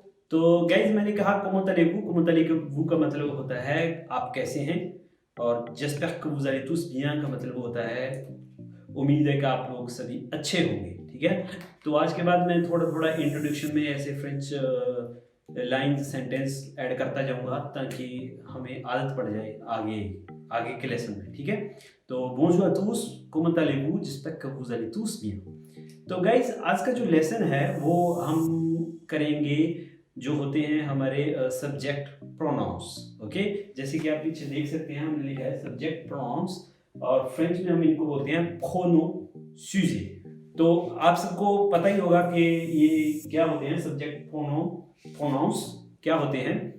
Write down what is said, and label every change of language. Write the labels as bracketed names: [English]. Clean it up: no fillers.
[Hindi] तो गाइज मैंने कहा [French] comment allez-vous [Hindi] का मतलब होता है आप कैसे हैं, और [French] j'espère que vous allez tous bien [Hindi] का मतलब होता है उम्मीद है कि आप लोग सभी अच्छे होंगे। ठीक है, तो आज के बाद मैं थोड़ा थोड़ा इंट्रोडक्शन में ऐसे फ्रेंच लाइन्स सेंटेंस ऐड करता जाऊंगा ताकि हमें आदत पड़ जाए आगे आगे के लेसन में। ठीक है, तो [French] bonjour à tous, comment allez-vous? J'espère que vous allez tous bien. [Hindi] तो गाइज आज का जो लेसन है वो हम करेंगे जो होते हैं हमारे सब्जेक्ट प्रोनाउंस। ओके, जैसे कि आप पीछे देख सकते हैं हमने लिखा है सब्जेक्ट प्रोनाउंस, और फ्रेंच में हम इनको बोलते हैं प्रोनोन। तो आप सबको पता ही होगा कि ये क्या होते हैं सब्जेक्ट प्रोनाउंस क्या होते हैं।